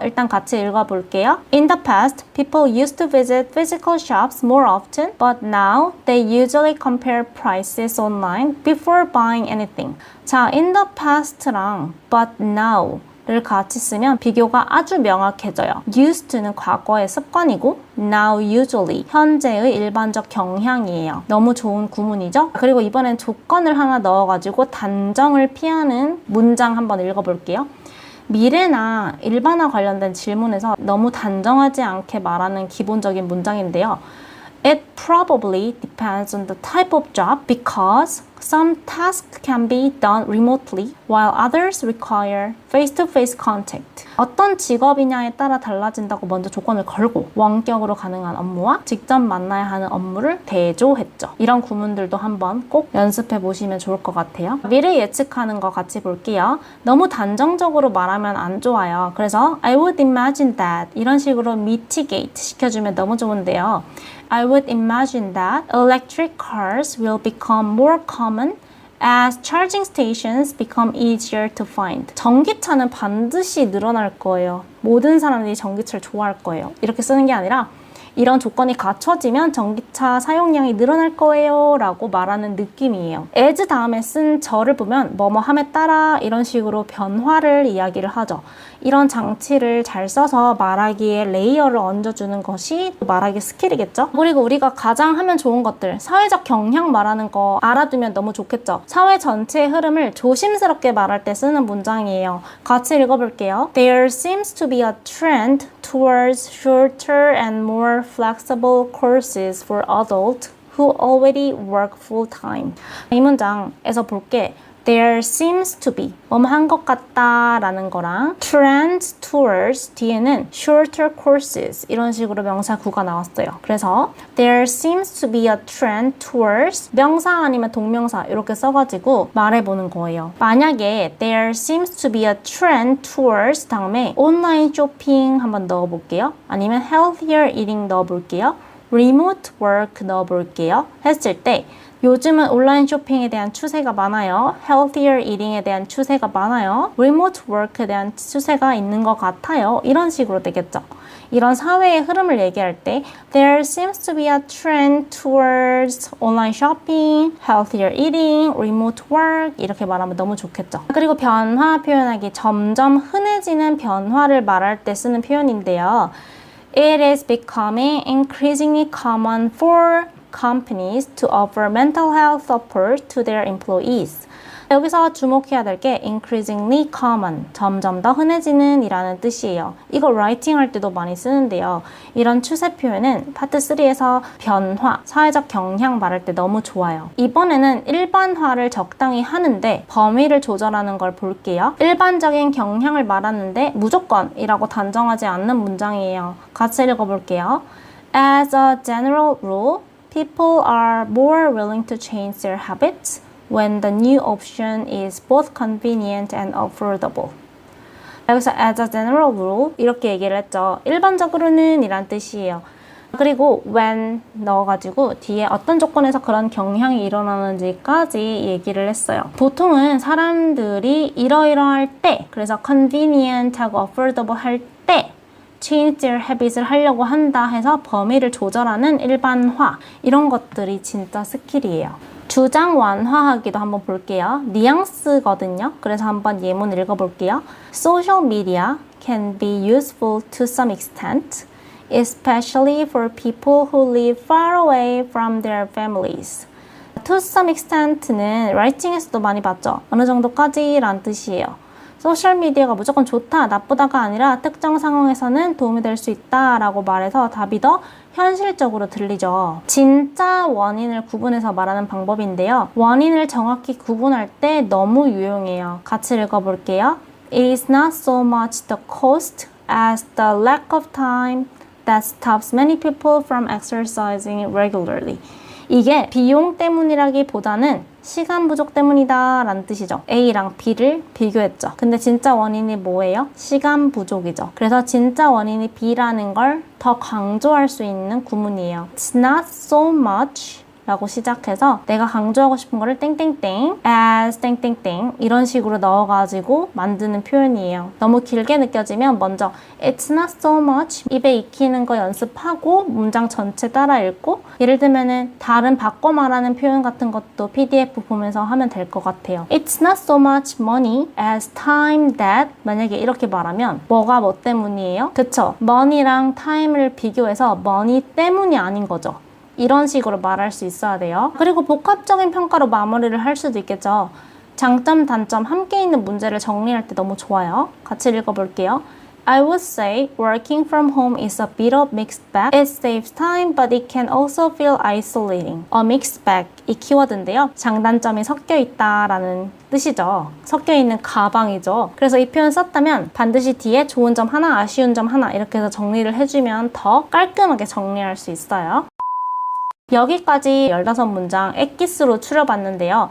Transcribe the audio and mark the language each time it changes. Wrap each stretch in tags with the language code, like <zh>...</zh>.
<ko>일단 같이 읽어볼게요.</ko> <en>In the past, people used to visit physical shops more often, but now they usually compare prices online before buying anything.</en> <ko>자,</ko> <en>in the past</en> <ko>랑</ko> <en>but now</en> <ko>를 같이 쓰면 비교가 아주 명확해져요.</ko> <en>used to</en> <ko>는 과거의 습관이고</ko> <en>now usually</en> <ko>현재의 일반적 경향이에요. 너무 좋은 구문이죠? 그리고 이번엔 조건을 하나 넣어가지고 단정을 피하는 문장 한번 읽어볼게요. 미래나 일반화 관련된 질문에서 너무 단정하지 않게 말하는 기본적인 문장인데요.</ko> <en>It probably depends on the type of job because some tasks can be done remotely while others require face-to-face contact.</en> <ko>어떤 직업이냐에 따라 달라진다고 먼저 조건을 걸고 원격으로 가능한 업무와 직접 만나야 하는 업무를 대조했죠. 이런 구문들도 한번 꼭 연습해 보시면 좋을 것 같아요. 미래 예측하는 거 같이 볼게요. 너무 단정적으로 말하면 안 좋아요. 그래서</ko> <en>I would imagine that</en> <ko>이런 식으로 mitigate 시켜주면 너무 좋은데요.</ko> <en>I would imagine that electric cars will become more common as charging stations become easier to find.</en> <ko>전기차는 반드시 늘어날 거예요. 모든 사람들이 전기차를 좋아할 거예요. 이렇게 쓰는 게 아니라 이런 조건이 갖춰지면 전기차 사용량이 늘어날 거예요 라고 말하는 느낌이에요. as 다음에 쓴 저를 보면 뭐뭐함에 따라 이런 식으로 변화를 이야기를 하죠. 이런 장치를 잘 써서 말하기에 레이어를 얹어주는 것이 말하기 스킬이겠죠. 그리고 우리가 가장 하면 좋은 것들, 사회적 경향 말하는 거 알아두면 너무 좋겠죠. 사회 전체의 흐름을 조심스럽게 말할 때 쓰는 문장이에요. 같이 읽어볼게요.</ko> <en>There seems to be a trend towards shorter and more flexible courses for adults who already work full-time.</en> <ko>이 문장에서 볼게.</ko> <en>There seems to be</en> <ko>뭐뭐 한 것 같다 라는 거랑</ko> <en>trend towards</en> <ko>뒤에는</ko> <en>shorter courses</en> <ko>이런 식으로 명사 구가 나왔어요. 그래서</ko> <en>there seems to be a trend towards</en> <ko>명사 아니면 동명사 이렇게 써가지고 말해보는 거예요. 만약에 there seems to be a trend towards 다음에 온라인 쇼핑 한번 넣어볼게요. 아니면</ko> <en>healthier eating</en> <ko>넣어볼게요.</ko> <en>remote work</en> <ko>넣어볼게요. 했을 때 요즘은 온라인 쇼핑에 대한 추세가 많아요.</ko> <en>healthier eating</en> <ko>에 대한 추세가 많아요.</ko> <en>remote work</en> <ko>에 대한 추세가 있는 것 같아요. 이런 식으로 되겠죠. 이런 사회의 흐름을 얘기할 때</ko> <en>there seems to be a trend towards online shopping, healthier eating, remote work</en> <ko>이렇게 말하면 너무 좋겠죠. 그리고 변화 표현하기 점점 흔해지는 변화를 말할 때 쓰는 표현인데요.</ko> <en>It is becoming increasingly common for companies to offer mental health support to their employees.</en> <ko>여기서 주목해야 될 게</ko> <en>increasingly common,</en> <ko>점점 더 흔해지는 이라는 뜻이에요. 이거 writing 할 때도 많이 쓰는데요. 이런 추세 표현은 파트 3에서 변화, 사회적 경향 말할 때 너무 좋아요. 이번에는 일반화를 적당히 하는데 범위를 조절하는 걸 볼게요. 일반적인 경향을 말하는데 무조건이라고 단정하지 않는 문장이에요. 같이 읽어볼게요.</ko> <en>As a general rule, people are more willing to change their habits when the new option is both convenient and affordable.</en> <ko>여기서</ko> <en>as a general rule</en> <ko>이렇게 얘기를 했죠. 일반적으로는 이란 뜻이에요. 그리고 when 넣어가지고 뒤에 어떤 조건에서 그런 경향이 일어나는지까지 얘기를 했어요. 보통은 사람들이 이러이러할 때, 그래서 convenient하고 affordable 할 때</ko> <en>change their habits</en> <ko>를 하려고 한다 해서 범위를 조절하는 일반화 이런 것들이 진짜 스킬이에요. 주장 완화하기도 한번 볼게요. 뉘앙스거든요. 그래서 한번 예문 읽어볼게요.</ko> <en>Social media can be useful to some extent, especially for people who live far away from their families. To some extent</en> <ko>는 writing에서도 많이 봤죠. 어느 정도까지 란 뜻이에요. 소셜미디어가 무조건 좋다, 나쁘다가 아니라 특정 상황에서는 도움이 될 수 있다 라고 말해서 답이 더 현실적으로 들리죠. 진짜 원인을 구분해서 말하는 방법인데요. 원인을 정확히 구분할 때 너무 유용해요. 같이 읽어볼게요.</ko> <en>It is not so much the cost as the lack of time that stops many people from exercising regularly.</en> <ko>이게 비용 때문이라기보다는 시간 부족 때문이다 라는 뜻이죠. A랑 B를 비교했죠. 근데 진짜 원인이 뭐예요? 시간 부족이죠. 그래서 진짜 원인이 B라는 걸 더 강조할 수 있는 구문이에요.</ko> <en>It's not so much</en> <ko>라고 시작해서 내가 강조하고 싶은 거를 땡땡땡 as 땡땡땡 이런 식으로 넣어가지고 만드는 표현이에요. 너무 길게 느껴지면 먼저</ko> <en>It's not so much</en> <ko>입에 익히는 거 연습하고 문장 전체 따라 읽고 예를 들면은 다른 바꿔 말하는 표현 같은 것도 PDF 보면서 하면 될 것 같아요.</ko> <en>It's not so much money as time that</en> <ko>만약에 이렇게 말하면 뭐가 뭐 때문이에요? 그쵸? money랑 time을 비교해서 money 때문이 아닌 거죠. 이런 식으로 말할 수 있어야 돼요. 그리고 복합적인 평가로 마무리를 할 수도 있겠죠. 장점, 단점 함께 있는 문제를 정리할 때 너무 좋아요. 같이 읽어볼게요.</ko> <en>I would say working from home is a bit of mixed bag. It saves time, but it can also feel isolating. A mixed bag,</en> <ko>이 키워드인데요. 장단점이 섞여 있다라는 뜻이죠. 섞여 있는 가방이죠. 그래서 이 표현 썼다면 반드시 뒤에 좋은 점 하나, 아쉬운 점 하나 이렇게 해서 정리를 해주면 더 깔끔하게 정리할 수 있어요. 여기까지 15문장 엑기스로 추려봤는데요.</ko>